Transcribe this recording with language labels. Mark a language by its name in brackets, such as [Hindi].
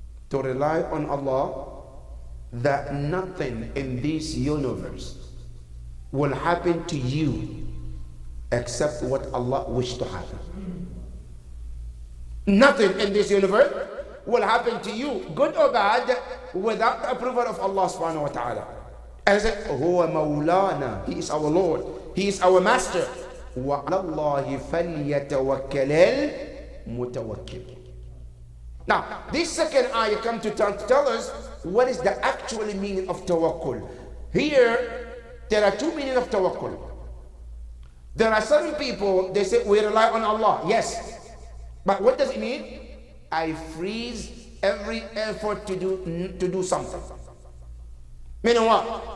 [English] To rely on Allah, that nothing in this universe will happen to you except what Allah wished to happen. Nothing in this universe will happen to you, good or bad, without the approval of Allah subhanahu wa ta'ala. As it, [Arabic] هو مولانا, [English] He is our Lord, He is our Master. [Arabic] وعلى الله فليتوكل المتوكل. [English] Now, this second ayah comes to tell us what is the actual meaning of tawakkul. Here, there are two meanings of tawakkul. There are certain people, they say, we rely on Allah. Yes. But what does it mean? I freeze every effort to do something. Meaning what?